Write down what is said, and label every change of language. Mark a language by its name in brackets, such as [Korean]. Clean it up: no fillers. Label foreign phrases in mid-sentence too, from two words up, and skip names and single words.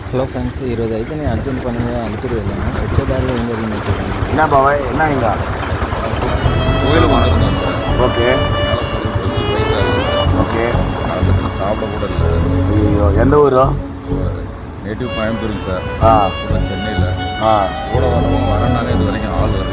[Telugu] హలో ఫ్రెండ్స్, ఈరోజు అయితే నేను అర్జెంట్ పని మీద అలిపిరి వెళ్ళాను. వచ్చేదారిలో ఏం జరిగిందో చూడండి. [Tamil] என்ன பாபாய் என்ன இங்க கோயிலுக்கு வந்திருந்தோம் சார். ஓகே பஸ் பைசா இல்லை. ஓகே காலத்தில் சாப்பிட கூட இல்லை. ஐயோ எந்த ஊர்? நேட்டிவ் கோயம்புத்தூருங்க சார். ஆ கூட சென்னையில். கூட வரனால இது வரைக்கும் ஆள் வரல.